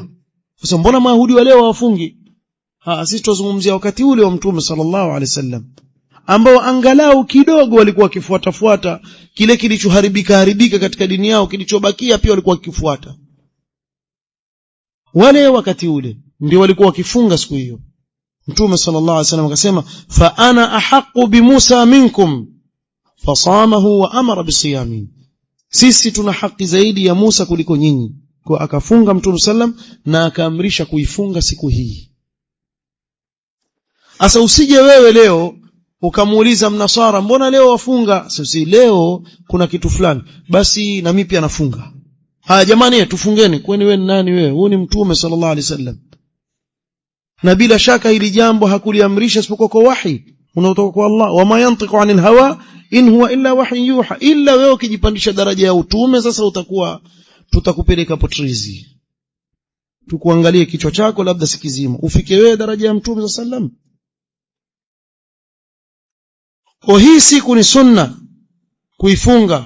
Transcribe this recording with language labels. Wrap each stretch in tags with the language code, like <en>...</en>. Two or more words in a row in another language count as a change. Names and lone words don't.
<sw>Sasa mbona Mayahudi wa leo wafungi? Sisi tuzungumzia wakati ule wa Mtume</sw> <ar>صلى الله عليه وسلم,</ar> <sw>ambao angalau kidogo walikuwa wakifuata kile kilichoharibika katika dini yao, kilichobakia pia walikuwa wakifuata. Wale wakati ule ndio walikuwa wakifunga siku hiyo. Mtume</sw> <ar>صلى الله عليه وسلم</ar> <sw>akasema</sw> <ar>فأنا أحق بموسى منكم فصامه وأمر بصيامه,</ar> <sw>sisi tuna haki zaidi ya Musa kuliko nyinyi. Kwa akafunga Mtume sallam na akaamrisha kuifunga siku hii. Asa usije wewe leo ukamuuliza mnasara mbona leo wafunga? Sisi leo kuna kitu fulani, basi na mimi pia nafunga. Jamani tufungeni. Kwani wewe nani wewe? Huyu ni Mtume</sw> <ar>صلى الله عليه وسلم.</ar> <sw>Na bila shaka hili jambo hakuliamrisha isipokuwa kwa wahi unaotoka kwa Allah.</sw> <ar>وما ينطق عن الهوى إن هو إلا وحي يوحى.</ar> <sw>Illa wewe ukijipandisha daraja ya utume, sasa tutakupeleka potrizi. Tukuangalie kichwa chako labda sikizima, ufike wewe daraja ya Mtume sallam. Kwa hii siku ni sunna kuifunga.</sw>